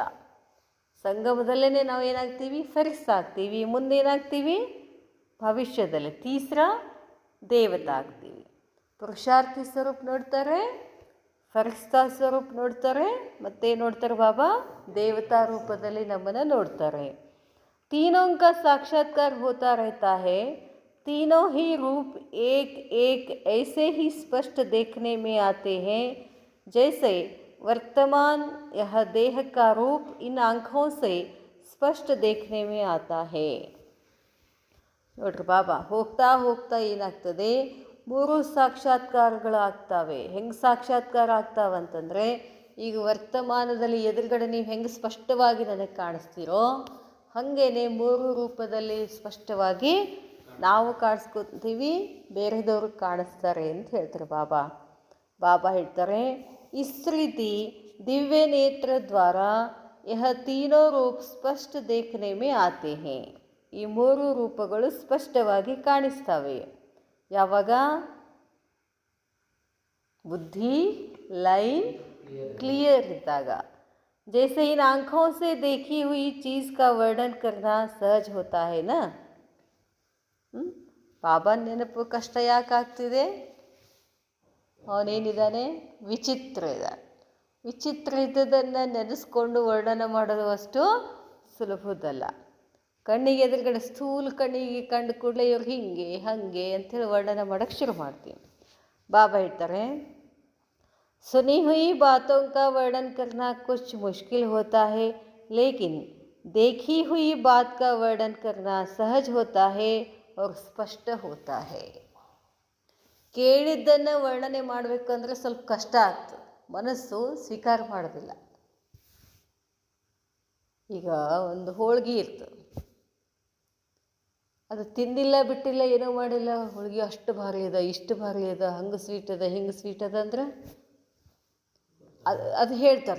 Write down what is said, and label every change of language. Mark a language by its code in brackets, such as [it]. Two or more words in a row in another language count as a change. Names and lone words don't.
[kn] ಸಂಗಮದಲ್ಲೇ ನಾವು ಏನಾಗ್ತೀವಿ, ಫರಿಸ್ತಾ ಆಗ್ತೀವಿ. ಮುಂದೇನಾಗ್ತೀವಿ, ಭವಿಷ್ಯದಲ್ಲಿ [hi] तीसरा देवता [kn] ಆಗ್ತೀವಿ. ಪುರುಷಾರ್ಥಿ ಸ್ವರೂಪ ನೋಡ್ತಾರೆ, ಫರಿಸ್ತಾ ಸ್ವರೂಪ ನೋಡ್ತಾರೆ, ಮತ್ತೆ ನೋಡ್ತಾರೆ ಬಾಬಾ, ದೇವತಾ ರೂಪದಲ್ಲಿ ನಮ್ಮನ್ನು ನೋಡ್ತಾರೆ. [hi] तीनों का साक्षात्कार होता रहता है. तीनों ही रूप एक एक ऐसे ही स्पष्ट देखने में आते हैं जैसे वर्तमान यह देह का रूप इन आँखों से स्पष्ट देखने में आता है. [kn] ನೋಡ್ರಿ ಬಾಬಾ, ಹೋಗ್ತಾ ಹೋಗ್ತಾ ಏನಾಗ್ತದೆ, 3 ಸಾಕ್ಷಾತ್ಕಾರಗಳಾಗ್ತವೆ. ಹೆಂಗೆ ಸಾಕ್ಷಾತ್ಕಾರ ಆಗ್ತಾವಂತಂದರೆ, ಈಗ ವರ್ತಮಾನದಲ್ಲಿ ಎದುರುಗಡೆ ನೀವು ಹೆಂಗೆ ಸ್ಪಷ್ಟವಾಗಿ ನನಗೆ ಕಾಣಿಸ್ತೀರೋ, ಹಾಗೇನೆ 3 ರೂಪದಲ್ಲಿ ಸ್ಪಷ್ಟವಾಗಿ ನಾವು ಕಾಣಿಸ್ಕೊತೀವಿ, ಬೇರೆದವ್ರಿಗೆ ಕಾಣಿಸ್ತಾರೆ ಅಂತ ಹೇಳ್ತಾರೆ ಬಾಬಾ. ಬಾಬಾ ಹೇಳ್ತಾರೆ, [hi] इस रीति दिव्य नेत्र द्वारा यह तीनों रूप स्पष्ट देखने में आते हैं. [kn] ಈ 3 ರೂಪಗಳು ಸ್ಪಷ್ಟವಾಗಿ ಕಾಣಿಸ್ತವೆ. ಯಾವಾಗ बुद्धि [en] line clear [kn] इद्दाग. [hi] जैसे इन आँखों से देखी हुई चीज़ का वर्णन करना सहज होता है ना. [kn] ಬಾಬಾ ನೆನಪು ಕಷ್ಟ ಯಾಕೆ ಆಗ್ತಿದೆ, ಅವನೇನಿದ್ದಾನೆ, ವಿಚಿತ್ರ ಇದ್ದಾನೆ. ವಿಚಿತ್ರ ಇದ್ದದನ್ನು ನೆನೆಸ್ಕೊಂಡು ವರ್ಣನ ಮಾಡೋದು ಅಷ್ಟು ಸುಲಭದಲ್ಲ. ಕಣ್ಣಿಗೆ ಎದುರುಗಡೆ ಸ್ಥೂಲ ಕಣ್ಣಿಗೆ ಕಂಡು ಕೂಡಲೇ ಇವ್ರು ಹಿಂಗೆ ಹಾಗೆ ಅಂಥೇಳಿ ವರ್ಣನ ಮಾಡೋಕ್ಕೆ ಶುರು ಮಾಡ್ತೀವಿ. ಬಾಬಾ ಹೇಳ್ತಾರೆ, [hi] सुनी हुई बातों का वर्णन करना कुछ मुश्किल होता है, लेकिन देखी हुई बात का वर्णन करना सहज होता है और स्पष्ट होता है. [kn] ಕೇಳಿದ್ದನ್ನು ವರ್ಣನೆ ಮಾಡಬೇಕಂದ್ರೆ ಸ್ವಲ್ಪ ಕಷ್ಟ ಆಗ್ತದೆ, ಮನಸ್ಸು ಸ್ವೀಕಾರ ಮಾಡೋದಿಲ್ಲ. ಈಗ ಒಂದು ಹೋಳ್ಗೆ ಇರ್ತದೆ, ಅದು ತಿಂದಿಲ್ಲ ಬಿಟ್ಟಿಲ್ಲ ಏನೋ ಮಾಡಿಲ್ಲ, ಹೋಳ್ಗೆ ಅಷ್ಟು ಭಾರಿ ಅದ, ಇಷ್ಟು ಭಾರಿ ಅದ, ಹಂಗೆ ಸ್ವೀಟ್ ಅದ, ಹಿಂಗೆ ಸ್ವೀಟ್ ಅದ ಅಂದ್ರೆ ಅದು ಹೇಳ್ತಾರೆ.